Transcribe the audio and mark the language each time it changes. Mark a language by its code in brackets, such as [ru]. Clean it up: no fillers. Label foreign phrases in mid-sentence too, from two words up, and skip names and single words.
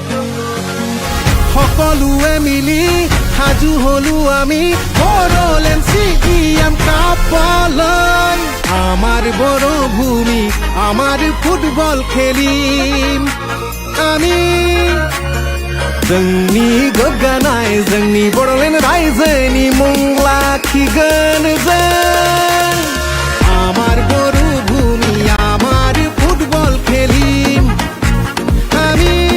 [as] সকলোৱে মিলি সাজু হলো আমি বড়োলেণ্ড কাপলৈ আমাৰ বড় ভূমি আমাৰ ফুটবল খেলিম আমি [brx] जोंनि गोग्गानाय जोंनि बड़ोलेण्ड रायजोनि मुं लाखिगोन जों [as] আমাৰ বৰ' ভূমি আমাৰ ফুটবল খেলিম আমি